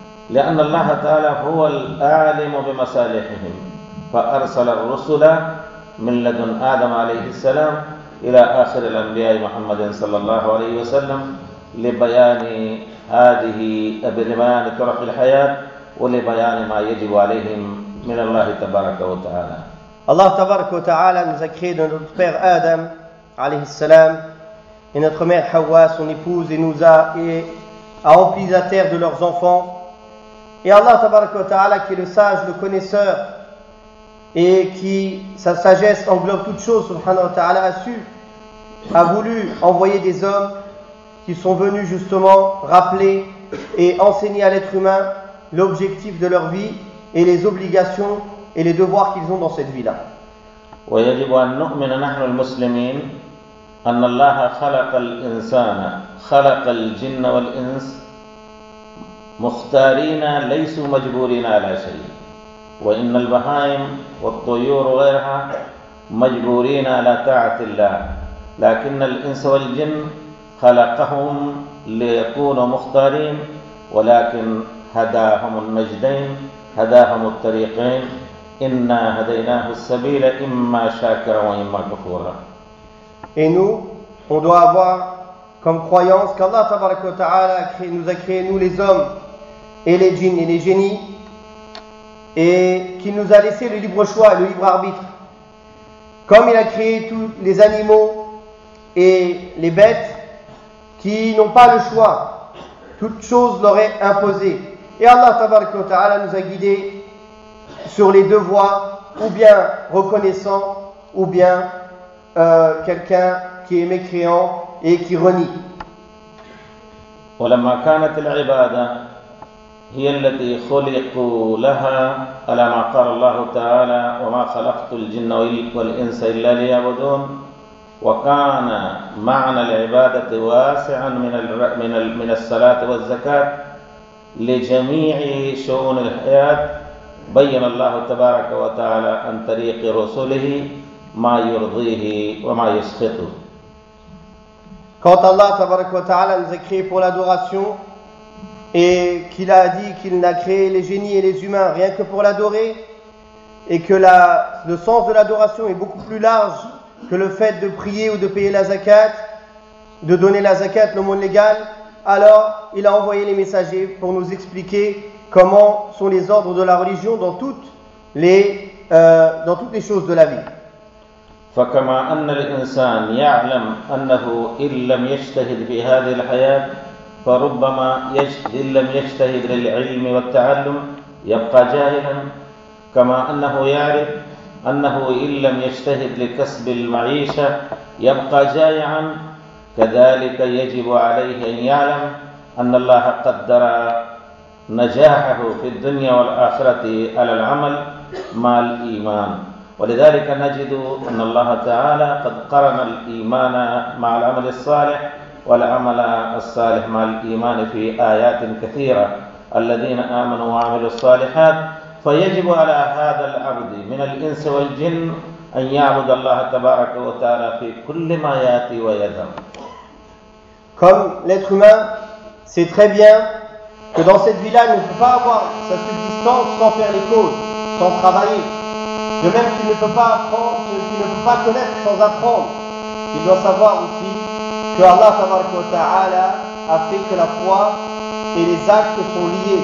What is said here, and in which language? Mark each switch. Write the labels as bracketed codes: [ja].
[ar] لأن الله تعالى هو العالم بمصالحهم، فأرسل الرسل من لدن آدم عليه السلام إلى آخر الأنبياء محمد صلى الله عليه وسلم لبيان هذه بيان طرق الحياة ولبيان ما يجب عليهم من الله تبارك وتعالى. [fr] Allah tabaraka wa ta'ala nous a créé de notre père Adam alayhi salam et notre mère Hawa son épouse et nous a empli la terre de leurs enfants. Et Allah tabaraka wa ta'ala qui est le sage, le connaisseur et qui sa sagesse englobe toutes choses subhanahu wa ta'ala a voulu envoyer des hommes qui sont venus justement rappeler et enseigner à l'être humain l'objectif de leur vie et les obligations et les devoirs qu'ils ont dans cette vie-là. [ar] ويجب أن نؤمن نحن المسلمين أن الله خلق الإنسان خلق الجن والإنس مختارين ليسوا مجبورين على شيء وإن البهائم والطيور وغيرها مجبورين على طاعة الله لكن الإنس والجن خلقهم ليكونوا مختارين ولكن هداهم النجدين هداهم الطريقين إِنَّا هَدَيْنَاهُ السَّبِيلَ إِمَّا شَاكَرًا وَإِمَّا كَفُورًا. [fr] Et nous, on doit avoir comme croyance qu'Allah tabaraka wa ta'ala nous a créé nous les hommes et les djinns et les génies et qu'il nous a laissé le libre choix, le libre arbitre. Comme il a créé tous les animaux et les bêtes qui n'ont pas le choix, toute chose leur est imposée. Et Allah tabaraka wa ta'ala nous a guidés sur les deux voies, ou bien reconnaissant, ou bien quelqu'un qui est mécréant et qui renie. [ar] ولما كانت العبادة هي التي خلقوا لها على ما قال الله تعالى وما خلقت الجن والإنس إلا ليعبدون وكان معنى العبادة واسعا من الصلاة والزكاة لجميع شؤون الحياة بين الله تبارك وتعالى عن طريق رسله ما يرضيه وما يسخطه. [fr] Quand Allah [ar] تبارك وتعالى [fr] nous a créé pour l'adoration et qu'il a dit qu'il n'a créé les génies et les humains rien que pour l'adorer et que le sens de l'adoration est beaucoup plus large que le fait de prier ou de payer la zakat, de donner la zakat, l'aumône légale, alors il a envoyé les messagers pour nous expliquer comment sont les ordres de la religion dans toutes les choses de la vie. [ar] فكما أن الإنسان يعلم أنه إن لم يجتهد في هذه الحياة فربما إن لم يجتهد للعلم والتعلم يبقى جاهلا كما أنه يعرف أنه إن لم يجتهد لكسب المعيشة يبقى جائعا كذلك يجب عليه أن يعلم أن الله قدر نجاحه في الدنيا والآخرة على العمل مع الإيمان ولذلك نجد أن الله تعالى قد قرن الإيمان مع العمل الصالح والعمل الصالح مع الإيمان في آيات كثيرة الذين آمنوا وعملوا الصالحات فيجب على هذا العبد من الإنس والجن أن يعبد الله تبارك وتعالى في كل ما يأتي ويذهب. [fr] Comme l'être humain sait très bien que dans cette vie-là, il ne peut pas avoir sa subsistance sans faire les causes, sans travailler. De même qu'il ne peut pas apprendre, qu'il ne peut pas connaître sans apprendre. Il doit savoir aussi que Allah tabaraka wa ta'ala a fait que la foi et les actes sont liés.